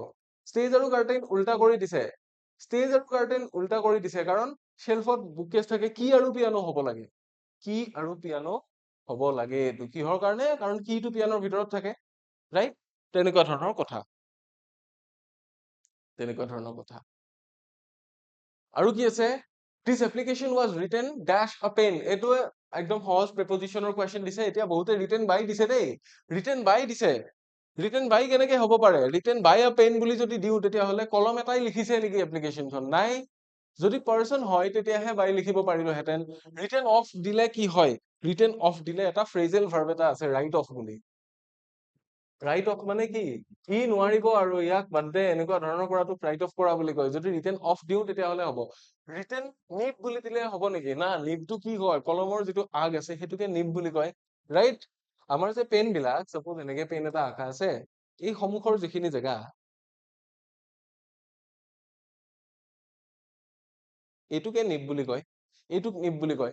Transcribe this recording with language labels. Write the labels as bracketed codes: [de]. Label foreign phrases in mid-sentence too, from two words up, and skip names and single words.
[as] ষ্টেজ আৰু কাৰ্টেইন উল্টা কৰি দিছে, কাৰণ শেল্ফত [en] book case [as] থাকে, কি আৰু পিয়ানো হ'ব লাগে, কি আৰু পিয়ানো হ'ব লাগে। এইটো কিহৰ কাৰণে? কাৰণ কিটো পিয়ানোৰ ভিতৰত থাকে, ৰাইট? তেনেকুৱা ধৰণৰ কথা। আৰু কি আছে? [en] This application was written dash a pen. [as] এইটো একদম সহজ প্ৰেপজিচনৰ কুৱেশ্যন দিছে। এতিয়া বহুতে [en] written by [as] দিছে দেই, [en] written by [as] দিছে। [en] written by [as] কেনেকে হ'ব পাৰে? [en] written by a pen [as] বুলি যদি দিওঁ, তেতিয়াহ'লে কলম এটাই লিখিছে নেকি এপ্লিকেশ্যনখন? নাই। যদি পাৰ্চন হয় তেতিয়াহে by লিখিব পাৰিলোহেঁতেন। [en] written off [as] দিলে কি হয়? [en] written off [as] দিলে এটা [en] phrasal verb [as] এটা আছে, [en] write off [as] বুলি। [en] write off [as] মানে কি? ই নোৱাৰিব আৰু ইয়াক বাদ দে, এনেকুৱা ধৰণৰ কৰাটো [en] write off [as] কৰা বুলি কয়। যদি [en] written off [as] দিওঁ তেতিয়াহ'লে হ'ব। [en] written nib [as] বুলি দিলে হ'ব নেকি? না, নিবটো কি হয়? কলমৰ যিটো আগ আছে সেইটোকে নিব বুলি কয়, ৰাইট? আমাৰ যে পেন বিলাক, চাপোজ এনেকে পেন এটা আঁকা আছে, এই সন্মুখৰ যিখিনি জেগা, এইটোকে নিব বুলি কয়, এইটোক নিব বুলি কয়।